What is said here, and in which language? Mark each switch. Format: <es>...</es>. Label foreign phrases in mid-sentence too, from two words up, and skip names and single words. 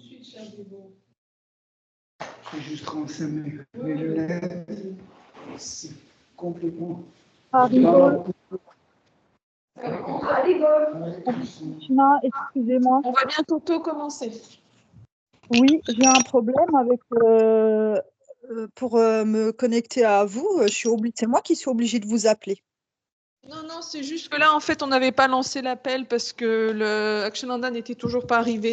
<fr>suite, cher Débo. Je vais juste rincer mes lunettes. C'est complètement. Haribo, Haribo. Krishna, excusez-moi. On va bientôt commencer. Oui, j'ai un problème avec pour me connecter à vous. C'est moi qui suis obligée de vous appeler. Non, c'est juste que là, en fait, on n'avait pas lancé l'appel parce que le Actionanda n'était toujours pas arrivé.</fr>